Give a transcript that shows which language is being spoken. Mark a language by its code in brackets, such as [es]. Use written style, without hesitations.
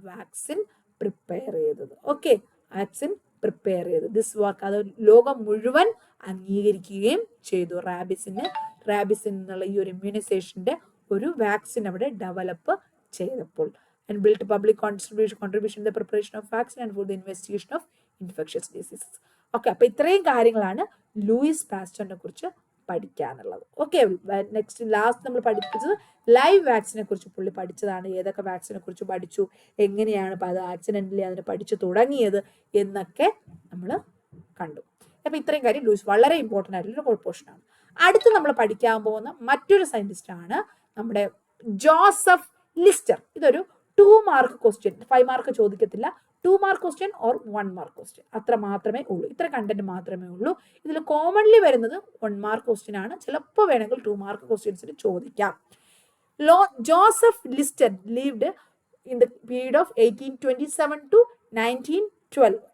[ml] Vaccine prepare ചെയ്തത്. Vaccine prepare ചെയ്ത് this work അത് ലോകം മുഴുവൻ അംഗീകരിക്കുകയും ചെയ്തു. റാബിസിൻ എന്നുള്ള ഈ ഒരു ഇമ്മ്യൂണൈസേഷന്റെ ഒരു വാക്സിൻ അവിടെ ഡെവലപ്പ് ചെയ്തപ്പോൾ. [en] And built public contribution in the preparation of vaccine and for the investigation of infectious diseases. [ml] അപ്പൊ ഇത്രയും കാര്യങ്ങളാണ് ലൂയിസ് പാസ്റ്ററിനെ കുറിച്ച് പഠിക്കാനുള്ളത്. നെക്സ്റ്റ് ലാസ്റ്റ് നമ്മൾ പഠിപ്പിച്ചത് ലൈവ് വാക്സിനെ കുറിച്ച് പുള്ളി പഠിച്ചതാണ്. ഏതൊക്കെ വാക്സിനെ കുറിച്ച് പഠിച്ചു, എങ്ങനെയാണ് അത് ആക്സിഡന്റലി അതിനെ പഠിച്ചു തുടങ്ങിയത് എന്നൊക്കെ നമ്മൾ കണ്ടു. അപ്പൊ ഇത്രയും കാര്യം ലൂയിസ് വളരെ ഇമ്പോർട്ടൻ്റ് ആയിട്ടുള്ള പോർഷനാണ്. അടുത്ത് നമ്മൾ പഠിക്കാൻ പോകുന്ന മറ്റൊരു സയന്റിസ്റ്റ് ആണ് നമ്മുടെ ജോസഫ് ലിസ്റ്റർ. ഇതൊരു 2 mark question, 5 mark ചോദിക്കത്തില്ല. 2 mark question or 1 mark question അത്ര മാത്രമേ ഉള്ളൂ. ഇത്ര കണ്ടന്റ് മാത്രമേ ഉള്ളൂ. ഇതിൽ കോമൺലി വരുന്നത് 1 മാർക്ക് ക്വസ്റ്റ്യൻ ആണ്. ചിലപ്പോൾ വേണമെങ്കിൽ 2 മാർക്ക് ക്വസ്റ്റ്യൻസിന് ചോദിക്കാം. [en] Joseph Lister lived in the period of 1827 to 1912.